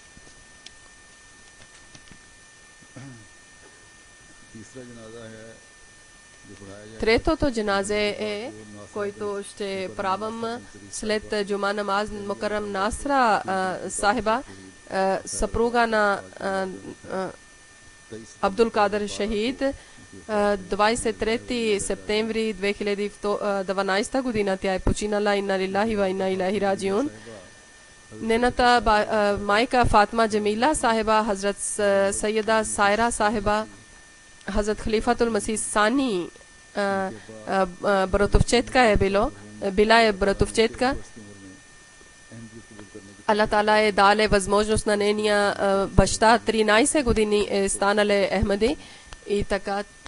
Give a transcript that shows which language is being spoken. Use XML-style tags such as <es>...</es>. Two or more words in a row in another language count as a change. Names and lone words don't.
<bg>Третото джаназе е, който ще правим след джума намаз, Мукаррам Насра сахиба, съпруга на Абдул Кадър Шахид, 23 септември 2012 година тя е починала.</bg> <ar>إنا لله وإنا إليه راجعون.</ar> <bg>Нейната майка Фатма Джамила сахиба, Хазрат Сайеда Сайра сахиба, Хазрат Халифатул Масih Сани братовчетка била е братовчетка. Аллах Таала е дале възможност на нейния баща 13 години е станале Ахмади и така</bg>